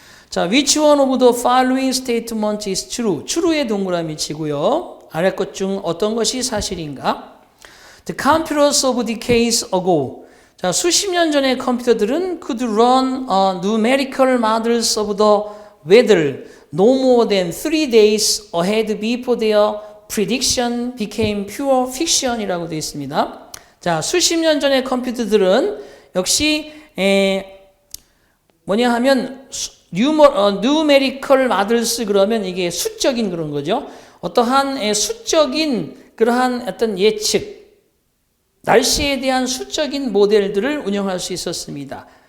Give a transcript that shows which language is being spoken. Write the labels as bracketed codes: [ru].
[en] 자, which one of the following statement is true? [ko] true의 동그라미 치고요. 아래 것 중 어떤 것이 사실인가? [en] The computers of decades ago. 자, [ko] 수십 년 전의 컴퓨터들은 [en] could run numerical models of the weather no more than 3 days ahead before their prediction became pure fiction이라고 [ko] 되어 있습니다. 자, 수십 년 전의 컴퓨터들은 역시 뭐냐 하면 [en] numerical models [ko] 그러면 이게 수적인 그런 거죠. 어떠한 수적인 그러한 어떤 예측, 날씨에 대한 수적인 모델들을 운영할 수 있었습니다.